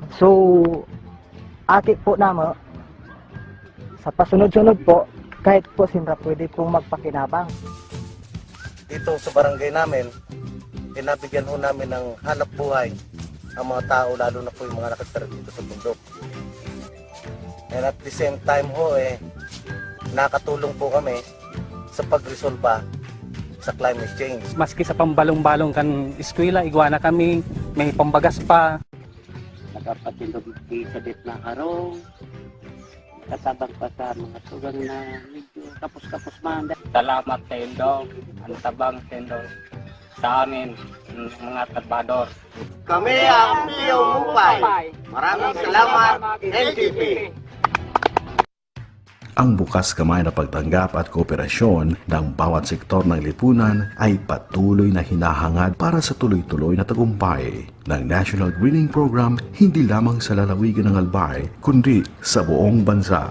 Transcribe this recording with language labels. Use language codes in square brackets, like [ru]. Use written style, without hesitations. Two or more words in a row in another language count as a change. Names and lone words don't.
[bik] So, akit po na mo, sa pasunod-sunod po, kahit po sinra pwede po magpakinabang. [tl] Dito sa barangay namin, pinabigyan ho namin ng hanap buhay ang mga tao, lalo na po yung mga nakatira dito sa bundok. [en] And at the same time [tl] ho, nakatulong po kami sa pagresolba sa [en] climate change. [bik] Maski sa pambalong-balong kan eskwela, igwana kami, may pambagas pa. Nagpapatindog sa dit na harong, katabang pa sa mga tugang na medyo kapos-kapos man. Salamat sa Indo, ang tabang sa Indo sa amin, mga trabador. Kami ang Pio Mupay. [tl] Maraming salamat, NGP. Ang bukas kamay na pagtanggap at kooperasyon ng bawat sektor ng lipunan ay patuloy na hinahangad para sa tuloy-tuloy na tagumpay ng National Greening Program hindi lamang sa lalawigan ng Albay kundi sa buong bansa.